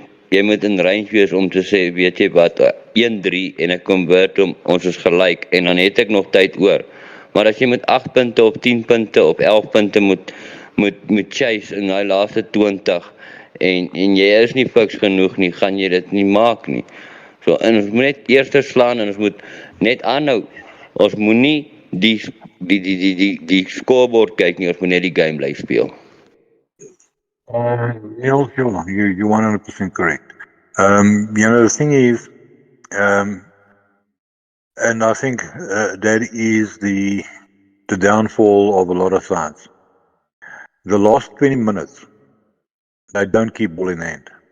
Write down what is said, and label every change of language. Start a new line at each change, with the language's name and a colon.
Afrikaans: Jy moet in range wees om te sê, weet jy wat, 1-3 en ek convert hom, ons is gelyk en dan het ek nog tyd oor. Maar as jy met 8 punte of 10 punte of 11 punte moet chase in daai laaste 20 en jy is nie fiks genoeg nie, gaan jy dit nie maak nie. So, en ons moet net eers slaan en ons moet net aanhou. Ons moet nie die scoreboard kyk nie, ons moet net die game bly speel.
English: You're 100% correct. The thing is, and I think that is the downfall of a lot of sides. The last 20 minutes, they don't keep ball in hand.